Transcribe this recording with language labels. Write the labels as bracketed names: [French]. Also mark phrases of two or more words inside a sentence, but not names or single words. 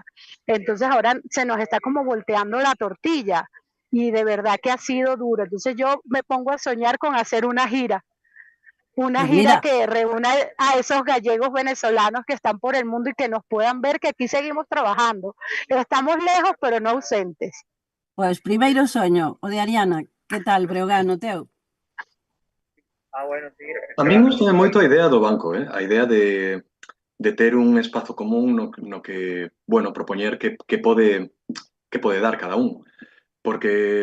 [Spanish] Entonces ahora se nos está como volteando la tortilla y de verdad que ha sido duro. Entonces yo me pongo a soñar con hacer una gira que reúna a esos gallegos venezolanos que están por el mundo y que nos puedan ver que aquí seguimos trabajando. Estamos lejos, pero no ausentes. [Galician] Pois primeiro soño, o de Ariana. Que tal, Breogán, o teu? A min gusta moito a idea do banco, a idea de ter un espazo común no que, bueno, propoñer que pode dar cada un.